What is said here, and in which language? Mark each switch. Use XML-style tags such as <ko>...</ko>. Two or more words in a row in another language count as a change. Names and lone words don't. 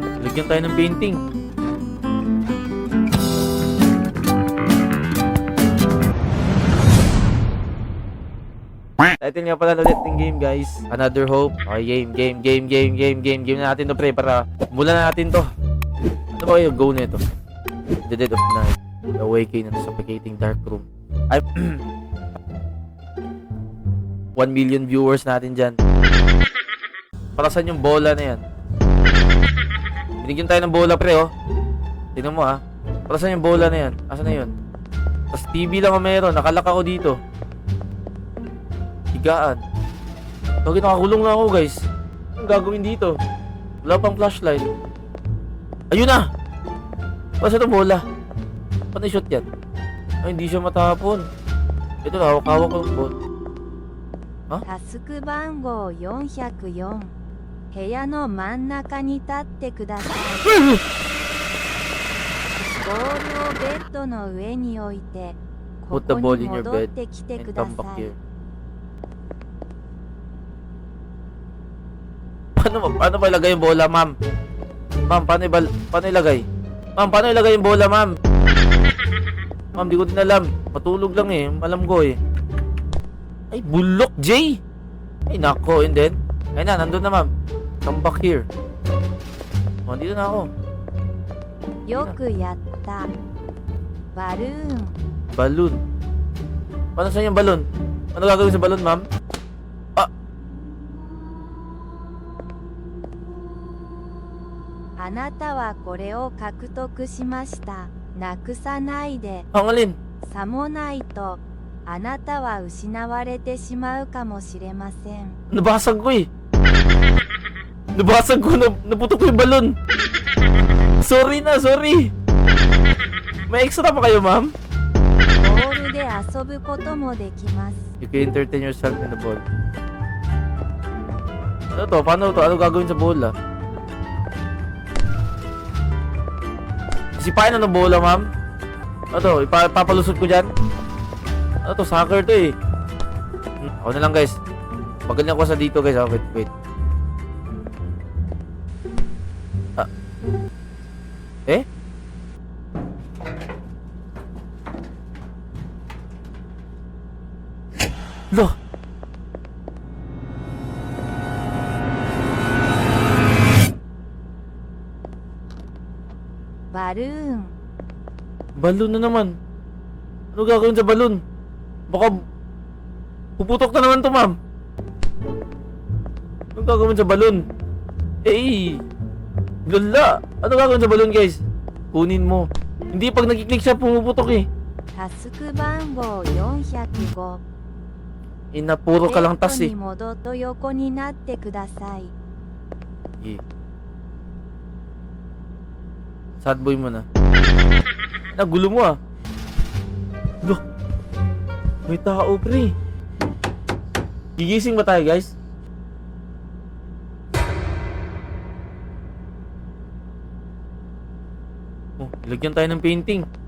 <tl>Bigyan tayo ng painting. Title nga pala ulit ng game, guys. Another Hope. Okay, game na natin to, pre, para mula na natin to. Ano ba yung go nito? The Dead of Night. The Awakening and the Suffocating Dark Room. Ay, 1 million viewers natin dyan. Para saan yung bola na yan? Binigyan tayo ng bola, pre, oh. Tingnan mo, ah. Para saan yung bola na yan? Asan na yun? Tapos TV lang ang meron. Nakalak ako dito. Higaan. Tawagin, nakakulong na ako, guys. Anong gagawin dito? Wala pang flashlight. Ayun na! Basta ito bola. Paano i-shoot yan? Ay, hindi siya matapon. Ito, hawak-hawak ko yung ball. Ha?</tl> <ja>タスク番号404部屋の真ん中に立ってくださいボールをベッドの上に置いてこ</ja> <en>Put the</en> <ja>こ</ja> <en>ball</en> <ja>に</ja> <en>in your</en> <ja>戻</ja> <en>bed</en> <ja>ってきて</ja> <en>and</en> <ja>くだ</ja> <en>come</en> <ja>さ</ja> <en>back</en> <ja>い</ja> <en>here.</en> <tl>Paano ba ilagay yung bola, ma'am? Ma'am, paano ilagay? Ma'am, paano ilagay yung bola, ma'am? Ma'am, di ko din alam. Matulog lang eh. Alam ko eh. Ay, bulok, Jay! Ay, nako,</tl> <en>and then?</en> <tl>Ay na, nandun na, ma'am.</tl> <en>Come back here.</en> <tl>Oh, dito na ako.</tl> <ja>よくやったバルーン</ja> <tl>Balloon. Paano saan yung balloon? Ano gagawin sa balloon, ma'am? Ah!</tl> <ja>あなたはこれを獲得しましたなくさないで</ja> <tl>Ang alin?</tl> <ja>さもないとあなたは失われてしまうかもしれません</ja> <tl>Nabasag ko eh. Nabasag ko. Naputok ko yung balon. Sorry na, sorry. May extra pa kayo, ma'am?</tl> <ja>ボールで遊ぶこともできます</ja> <en>You can entertain yourself in the ball.</en> <tl>Ano to? Paano to? Ano gagawin sa bola? Sipain na ng bola, ma'am? Ano to? Ipapalusot ko dyan? Ano to? Soccer to eh. Ako na lang, guys. Magaling ako sa dito, guys. Wait. Ah. Eh? Lo!</tl> <ja>バルーン</ja> <tl>Balon na naman. Ano gagawin sa balon? Baka puputok na naman to, ma'am. Ano gagawin sa balon? Eh, lala. Ano gagawin sa balon, guys? Kunin mo. Hindi, pag nagkiklik siya, pumuputok eh.</tl> <ja>タスク番号405</ja> <tl>Puro ka lang tas</tl> <ja>ベッ</ja> <tl>eh.</tl> <ja>ドに戻って横になってください</ja> <tl>Eh.</tl> <en>Sad boy</en> <tl>mo na. Nagulo mo ah. Look. May tao, pre. Gigising ba tayo, guys? Oh, ilagyan tayo ng painting.</tl>